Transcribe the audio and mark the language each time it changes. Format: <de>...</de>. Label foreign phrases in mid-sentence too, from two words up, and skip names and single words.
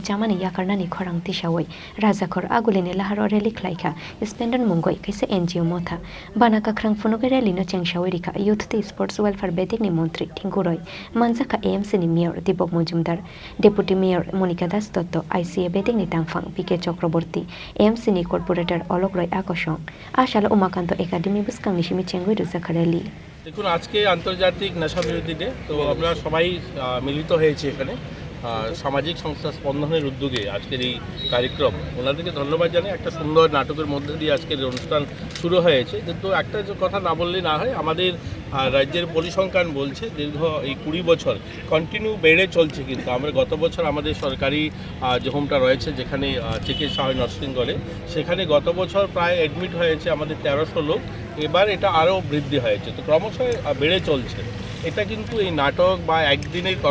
<trp>Chamani Yakarnani Khorang Tisawi Khor aguli ni laharo rally Khlaikha Spandan Mungwi Kaisa NGO motha banaka khrang funugai rally no chengshawrika Youth the Sports Welfare Bedekni Montri Tinkuroi manjaka AMC ni Mayor Dipok Mujumdar Deputy Mayor Monica Das Dotto ICA Bedekni Tangfang PK Chakraborty AMC ni Corporator Ologroy Akosong Ashalo Umakanto Academy Buskang Nishimi Chengui Zakhareli</trp> <bn>দেখুন আজকে আন্তর্জাতিক নেশা বিরোধী ডে তো আমরা সবাই মিলিত হয়েছি এখানে সামাজিক সংস্থা স্পন্দনের উদ্যোগে আজকের এই কার্যক্রম ওনাদেরকে ধন্যবাদ জানাই একটা সুন্দর নাটকের মধ্যে দিয়ে আজকের অনুষ্ঠান শুরু হয়েছে কিন্তু একটা যে কথা না বললে না হয় আমাদের রাজ্যের পরিসংখ্যান বলছে দীর্ঘ এই 20 বছর কন্টিনিউ বেড়ে চলছে কিন্তু আমরা গত বছর আমাদের সরকারি যে হোমটা রয়েছে যেখানে চিকিৎসা হয় নরসিংগড়ে সেখানে গত বছর প্রায় অ্যাডমিট হয়েছে আমাদের 1300 লোক এবার এটা আরও বৃদ্ধি হয়েছে তো ক্রমশ বেড়ে চলছে এটা কিন্তু এই নাটক বা একদিনের</bn>